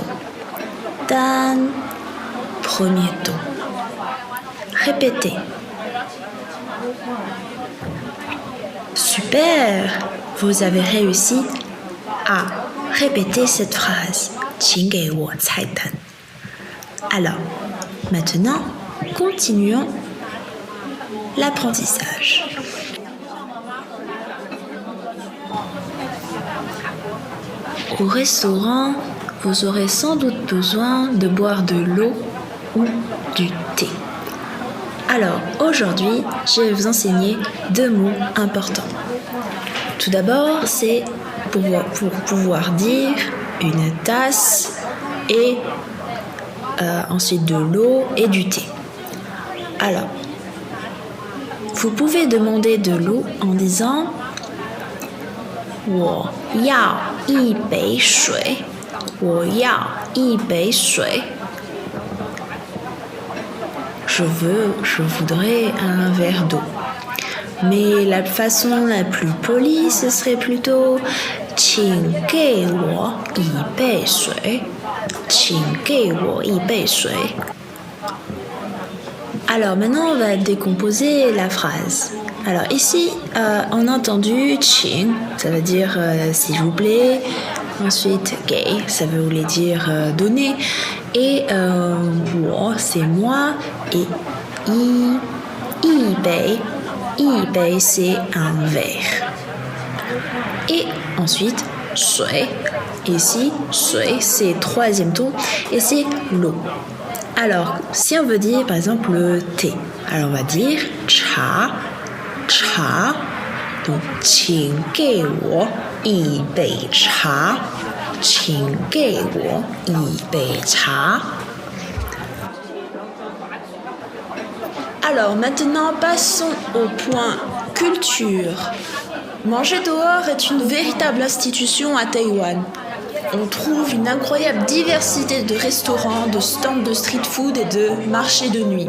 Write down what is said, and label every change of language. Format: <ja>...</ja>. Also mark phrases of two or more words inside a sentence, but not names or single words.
<fr>单 premier ton. Répétez. Super! Vous avez réussi à répéter cette phrase.</fr> <zh>请给我菜单.</zh> <fr>Alors, maintenant, continuons l'apprentissage. Au restaurant, vous aurez sans doute besoin de boire de l'eau ou du thé. Alors, aujourd'hui, je vais vous enseigner 2 mots importants. Tout d'abord, c'est pour pouvoir dire une tasse et ensuite de l'eau et du thé. Alors, vous pouvez demander de l'eau en disant</fr> <zh>我要一杯水，我要一杯水。</zh> <fr>Je voudrais un verre d'eau. Mais la façon la plus polie, ce serait plutôt</fr> <zh>请给我一杯水，请给我一杯水。</zh> <fr>Alors maintenant, on va décomposer la phrase. Alors ici, on a entendu 请, ça veut dire s'il vous plaît. Ensuite, 给, ça veut dire donner. Et 我, c'est moi. Et 一杯, c'est un verre. Et ensuite, 水. Ici, 水, c'est 3e ton et c'est l'eau. Alors, si on veut dire par exemple le thé, alors on va dire 茶. Donc,</fr> <zh>请给我一杯茶，请给我一杯茶。</zh> <fr>Alors maintenant, passons au point culture. Manger dehors est une véritable institution à Taïwan. On trouve une incroyable diversité de restaurants, de stands de street food et de marchés de nuit.</fr>